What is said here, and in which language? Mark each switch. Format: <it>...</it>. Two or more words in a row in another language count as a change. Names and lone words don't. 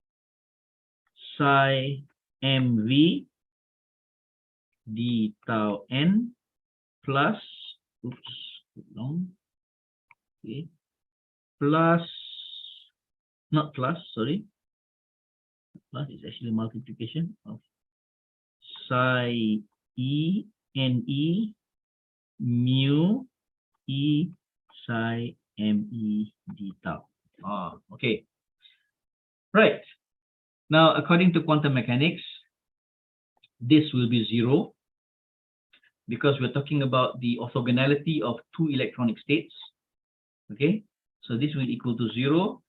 <en>psi m V d tau n plus, okay, plus, not plus, sorry, plus is actually multiplication of psi E n E mu E psi m E d tau. Okay. Right. Now, according to quantum mechanics, this will be 0 because we're talking about the orthogonality of two electronic states. Okay. So this will equal to 0.</en>